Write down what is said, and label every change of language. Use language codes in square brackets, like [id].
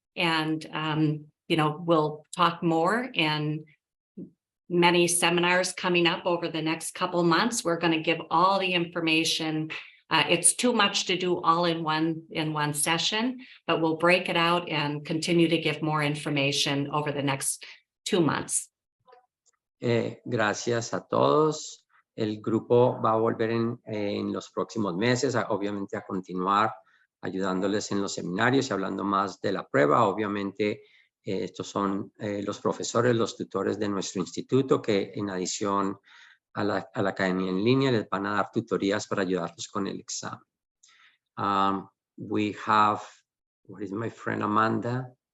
[en] And, you know, we'll talk more in many seminars coming up over the next couple months. We're going to give all the information. It's too much to do all in one session, but we'll break it out and continue to give more information over the next 2 months. [es] Gracias a todos. El grupo va a volver en los próximos meses, obviamente a continuar ayudándoles en los seminarios y hablando más de la prueba. Obviamente estos son los profesores, los tutores de nuestro instituto que en adición a la academia en línea les van a dar tutorías para ayudarlos con el examen. [en] We have, what is my friend Amanda?